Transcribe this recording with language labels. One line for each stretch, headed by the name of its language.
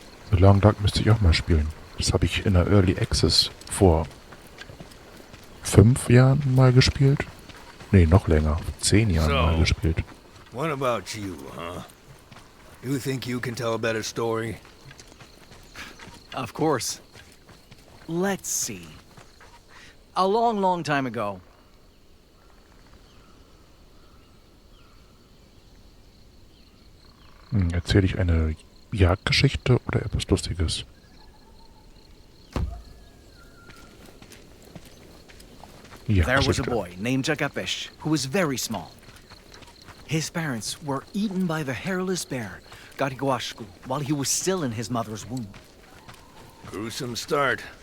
German: The Long Dark müsste ich auch mal spielen. Das habe ich in der Early Access vor 5 Jahren mal gespielt. Nee, noch länger. 10 Jahren mal gespielt.
English: What about you, huh? You think you can tell a better story? Of course. Let's see. A long, long time ago.
German: Erzähle ich eine Jagdgeschichte oder etwas Lustiges?
English: There was a boy named Jagapesh who was very small. His parents were eaten by the hairless bear, Gariguashku, while he was still in his mother's womb. Gruesome start.